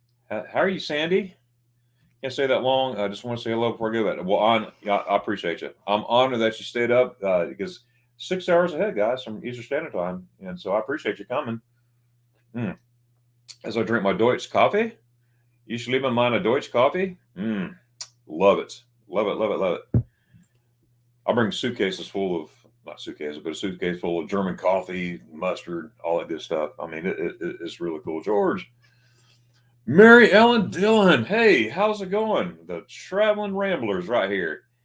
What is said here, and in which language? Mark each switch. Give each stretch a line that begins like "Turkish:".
English: How are you, Sandy? Can't say that long. I just want to say hello before I go. Well, I appreciate you. I'm honored that you stayed up because 6 hours ahead, guys, from Eastern Standard Time, and so I appreciate you coming. As I drink my Deutsch coffee.
German: Ich liebe meine Deutsch coffee.
English: Love it. Love it, love it, love it. I bring suitcases full of, not suitcases, but a suitcase full of German coffee, mustard, all that good stuff. I mean, it's really cool. George. Mary Ellen Dillon. Hey, how's it going? The Traveling Ramblers right here.